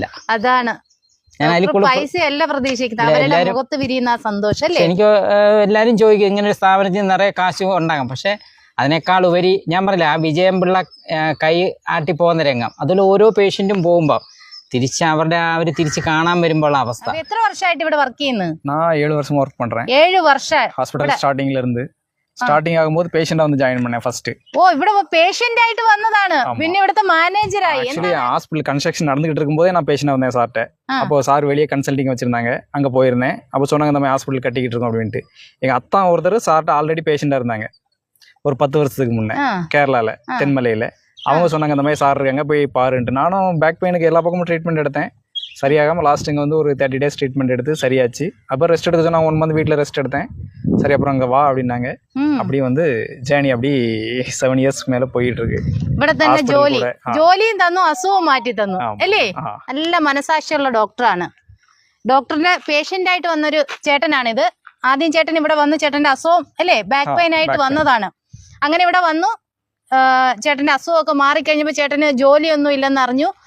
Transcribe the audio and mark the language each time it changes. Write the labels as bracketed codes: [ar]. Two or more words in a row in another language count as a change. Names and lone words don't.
[ml] അതാണ് പൈസയല്ല പ്രതീക്ഷിക്കുന്നത്, മുഖത്ത് വിരിയുന്ന സന്തോഷം അല്ലേ? എനിക്ക് എല്ലാരും ചോദിക്കും ഇങ്ങനെ ഒരു സ്ഥാപനത്തിൽ നിറയെ കാശ് ഉണ്ടാകാം. പക്ഷെ അതിനേക്കാൾ ഉപരി ഞാൻ പറഞ്ഞില്ല, ആ വിജയംപിള്ള കൈ ആട്ടി പോകുന്ന രംഗം, അതിൽ ഓരോ പേഷ്യന്റും പോകുമ്പോ തിരിച്ച് അവര് തിരിച്ച് കാണാൻ വരുമ്പോൾ അവസ്ഥ. എത്ര വർഷമായിട്ട് ഇവിടെ വർക്ക് ചെയ്യുന്നത്? [ta] 7 வருஷம் ஒர்க் பண்றேன். 7 வருஷம் [en] hospital startingla [ta] இருந்து. [ml] സ്റ്റാർട്ടിംഗ് ആകുമ്പോൾ പേഷ്യന്റ് വന്ന് ജോയിൻ பண்ணேன் ഫസ്റ്റ്. ഇവിടെ പേഷ്യന്റ് ആയിട്ട് വന്നതാണ്, പിന്നെ ഇവിടുത്തെ മാനേജറായി. [en] actually hospital construction [ta] நடந்துகிட்டு இருக்கும்போதே நான் பேஷண்ட் வந்தேன் சார்ட்ட. அப்போ சார் வெளியே கன்சல்டிங் வச்சிருந்தாங்க, அங்க போயிருந்தேன். அப்போ சொன்னாங்க நம்ம ஹாஸ்பிடல் கட்டிக்கிட்டு இருக்கோம் அப்படின்ட்டு. எங்க அத்தா ஒருத்தர் சார்ட்ட ஆல்ரெடி பேஷண்டா இருந்தாங்க ஒரு 10 வருஷத்துக்கு முன்னே கேரளால தென்மலையில. அவங்க சொன்னாங்க இந்த மாதிரி சார் இருக்காங்க போய் பாருன்ட்டு. நானும் [en] back painukku [ta] எல்லா பக்கமும் ட்ரீட்மெண்ட் எடுத்தேன், சரியாகாமல் லாஸ்ட் இங்கே வந்து ஒரு 30 days ட்ரீட்மெண்ட் எடுத்து சரியாச்சு. அப்புறம் ரெஸ்ட் எடுத்து சொன்னா 1 month வீட்டில் ரெஸ்ட் எடுத்தேன். சரி அப்புறம் அங்கே வா அப்படின்னாங்க. அப்படியே வந்து ജേണി அப்படி 7 years [ml] മേലെ പോയിട്ട് [ta] ഇருக்கு. [ml] ഇവിടെ തന്നെ ജോലിയും തന്നു, അസുഖം മാറ്റി തന്നു അല്ലേ? നല്ല മനസാക്ഷിയുള്ള ഡോക്ടറാണ്. ഡോക്ടറിന്റെ പേഷ്യന്റ് ആയിട്ട് വന്നൊരു ചേട്ടനാണിത്. ആദ്യം ചേട്ടൻ ഇവിടെ വന്ന് ചേട്ടന്റെ അസുഖം അല്ലേ [en] back pain [ml] ആയിട്ട് വന്നതാണ്. അങ്ങനെ ഇവിടെ വന്നു, ചേട്ടന്റെ അസുഖമൊക്കെ മാറിക്കഴിഞ്ഞപ്പോൾ ചേട്ടന് ജോലിയൊന്നും ഇല്ലെന്ന് അറിഞ്ഞു.